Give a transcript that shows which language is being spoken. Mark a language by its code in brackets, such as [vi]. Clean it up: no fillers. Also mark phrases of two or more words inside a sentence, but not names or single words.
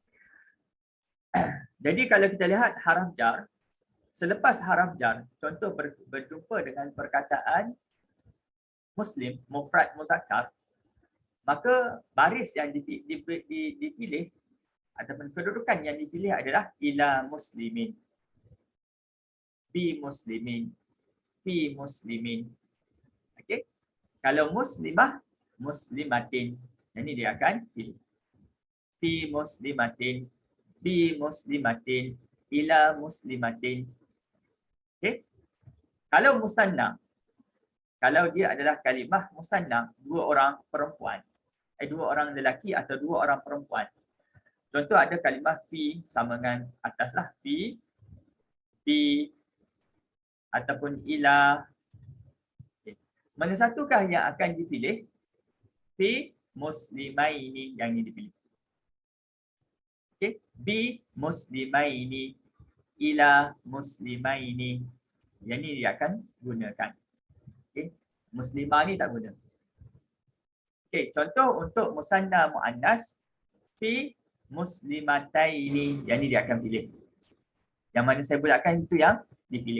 [ms] Jadi kalau kita lihat haraf jar, selepas haraf jar, contoh berjumpa dengan perkataan muslim, mufrad muzakkar, maka baris yang dipilih ataupun kedudukan yang dipilih adalah [ar] إلى مسلم، بمسلم، في مسلم. [ms] Okey. Kalau muslimah, muslimatin. Ini dia akan pilih. [ar] في مسلمة، بمسلمة، إلى مسلمة. [ms] Okey. Kalau musanna, kalau dia adalah kalimah musanna, dua orang perempuan, dua orang lelaki atau dua orang perempuan. Contoh ada kalimah fi sama dengan ataslah, fi, bi ataupun ila. Mana satukah yang akan dipilih? [ar] في مسلمين [ms] yang ini dipilih. Okey, [ar] بمسلمين، إلى مسلمين. [ms] Yang ini dia akan gunakan. Okey, muslimah ni tak guna. Okey, contoh untuk musanna muannas, [ar] في مسلمتين, [ms] yang ini dia akan pilih. Yang mana saya bulatkan itu yang dipilih.